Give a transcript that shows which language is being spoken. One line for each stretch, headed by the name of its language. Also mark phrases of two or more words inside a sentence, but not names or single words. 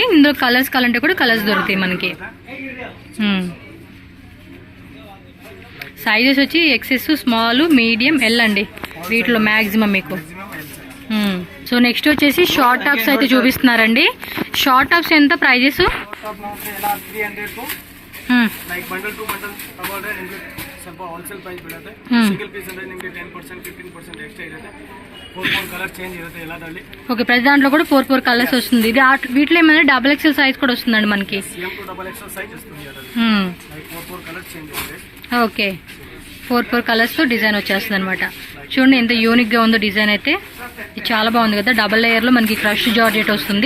Telugu: ఇందులో కలర్స్ కావాలంటే కూడా కలర్స్ దొరుకుతాయి మనకి. సైజెస్ వచ్చి
English: XS, small, medium, L
Telugu: అండి వీటిలో మ్యాక్సిమం మీకు. సో నెక్స్ట్ వచ్చేసి
English: short tops
Telugu: అయితే చూపిస్తున్నారండి.
English: short tops
Telugu: ఎంత ప్రైజెస్?
Kannada: ಲೈಕ್
English: bundle to bundle
Kannada: ತಗೊಂಡ್ರೆ ನಿಮಗೆ ಸ್ವಲ್ಪ
English: wholesale price
Kannada: ಬೀಳುತ್ತೆ.
English: single piece
Kannada: ಅಂದ್ರೆ ನಿಮಗೆ 10% 15% ಎಕ್ಸ್ಟ್ರಾ ಇರುತ್ತೆ. 4
English: colour change
Kannada: ఇರುತ್ತೆ ಎಲ್ಲದರಲ್ಲಿ.
Telugu: ఓకే, ప్రతి దాంట్లో కూడా 4 కలర్స్ వస్తుంది. ఇది వీటిలో ఏమైనా
English: double XL size
Telugu: కూడా వస్తుందండి మనకి.
English: same to double XL size
Telugu: వస్తుంది అదರಲ್ಲಿ. లైక్ 4
English: colours change
Telugu: అవుతాయి. ఓకే, 4 కలర్స్ తో డిజైన్ వచ్చేస్తుంది అనమాట. చూడండి ఎంత యూనిక్ గా ఉందో డిజైన్ అయితే. ఇది చాలా బాగుంది కదా.
English: double layer
Telugu: లో మనకి
English: crush georgette
Telugu: వస్తుంది.